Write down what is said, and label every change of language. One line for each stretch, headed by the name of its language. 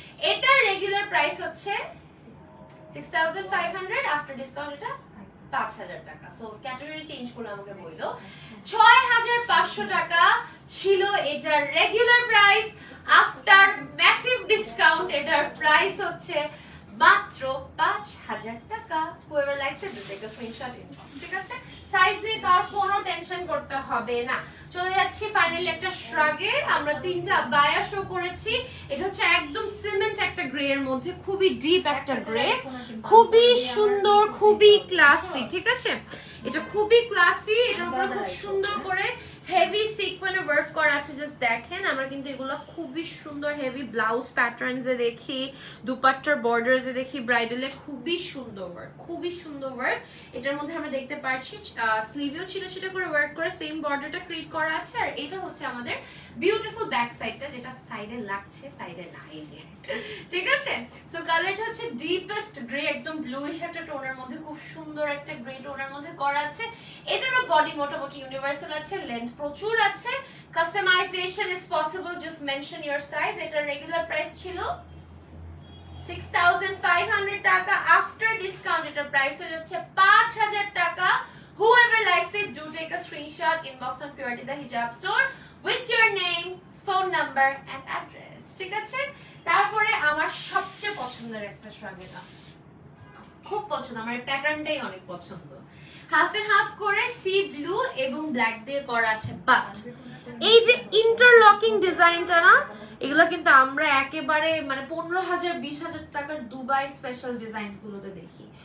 Bangla: এটার regular price হচ্ছে 6500, after discount এটা 5000 টাকা। সো ক্যাটাগরি চেঞ্জ করে আমাকে বললো 6500 টাকা ছিল এটার regular price, after massive discount এটার প্রাইস হচ্ছে মাত্র 5000 টাকা।
English: whoever likes it take a screenshot inbox,
Bangla: ঠিক আছে? সাইজ নিয়ে তার কোনো টেনশন করতে হবে না। চলে যাচ্ছি ফাইনালি একটা শ্রাগে। আমরা তিনটা বায়া শো করেছি, এটা হচ্ছে একদম সিমেন্ট একটা গ্রে এর মধ্যে, খুবই ডিপ একটা গ্রে, খুবই সুন্দর, খুবই ক্লাসি, ঠিক আছে? এটা খুবই ক্লাসি, এটার উপরে খুব সুন্দর করে হেভি সিকোয়েন্সে ওয়ার্ক করা আছে। জাস্ট দেখেন, আমরা কিন্তু এগুলো খুবই সুন্দর হেভি ব্লাউজ প্যাটার্নসে দেখি, দুপাট্টার বর্ডারসে দেখি, ব্রাইডালে খুবই সুন্দর ওয়ার্ক, খুবই সুন্দর ওয়ার্ক। এটার মধ্যে আমরা দেখতে পাচ্ছি স্লিভেও ছিটা ছিটা করে ওয়ার্ক করে সেম বর্ডারটা ক্রিয়েট করা আছে। আর এটা হচ্ছে আমাদের বিউটিফুল ব্যাক সাইডটা, যেটা সাইডে লাগছে, সাইডে না, এই যে, ঠিক আছে? সো কালারটা হচ্ছে ডিপেস্ট গ্রে, একদম ব্লুইশ একটা টোনের মধ্যে, খুব সুন্দর একটা গ্রে টোনের মধ্যে করা আছে। এটারও বডি মোটামুটি ইউনিভার্সাল আছে, লেন্থ প্রচুর আছে,
English: Customisation is possible, just mention your size.
Bangla: এটার রেগুলার প্রাইস ছিল 6500 টাকা, আফটার ডিসকাউন্ট এটার প্রাইস হয়ে যাচ্ছে 5000 টাকা।
English: whoever likes it do take a screenshot, inbox on Purity the Hijab Store with your name, phone number and address,
Bangla: ঠিক আছে? তারপরে আমার সবচেয়ে পছন্দের একটা শ্রাগ, এটা খুব পছন্দ আমার, এই প্যাটার্নটাই অনেক পছন্দ। হাফ এন্ড হাফ করে সি ব্লু এবং ব্ল্যাক দিয়ে করা আছে, বাট এই যে ইন্টারলকিং ডিজাইনটা না, এগুলো কিন্তু আমরা একেবারে মানে 15000 20000 টাকার দুবাই স্পেশাল ডিজাইনস গুলোতে দেখি।